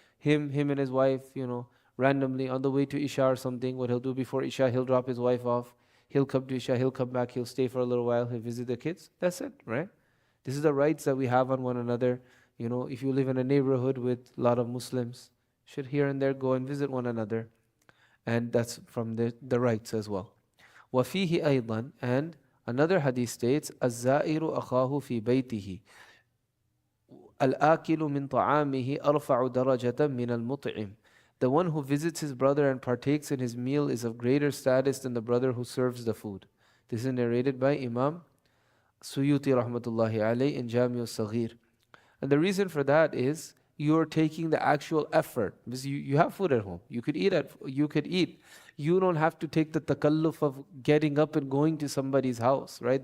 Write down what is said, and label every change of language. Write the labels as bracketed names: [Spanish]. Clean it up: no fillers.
[English] Him and his wife, randomly on the way to Isha or something, what he'll do before Isha, he'll drop his wife off. He'll come to Isha, he'll come back, he'll stay for a little while, he'll visit the kids. That's it, right? This is the rights that we have on one another. If you live in a neighborhood with a lot of Muslims, should here and there go and visit one another. And that's from the rights as well. [Arabic] وَفِيهِ أَيْضًا, [English] and another hadith states, [Arabic] الزَّائِرُ أَخَاهُ فِي بَيْتِهِ الْآكِلُ مِنْ طَعَامِهِ أَرْفَعُ دَرَجَةً مِنَ الْمُطْعِمِ. [English] The one who visits his brother and partakes in his meal is of greater status than the brother who serves the food. This is narrated by Imam Suyuti rahmatullahi alayhi in Jami al-Saghir. And the reason for that is you're taking the actual effort. Because you have food at home. You could eat. You don't have to take the takalluf of getting up and going to somebody's house, right?